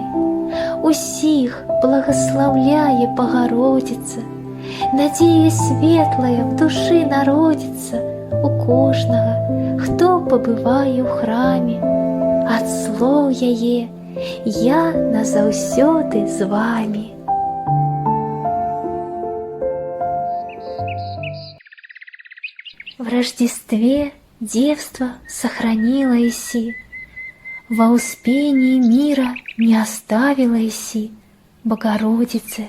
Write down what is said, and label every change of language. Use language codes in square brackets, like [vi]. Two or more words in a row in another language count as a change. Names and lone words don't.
[be] Усіх благаслаўляе Богородица, надзея светлая в душы народзіцца у кожнага, хто пабывае ў храме. Ад слоў яе я назаўсёды з вами. [cu] В Рождестве девство сохранила Иси, во успении мира не оставила Иси, Богородице.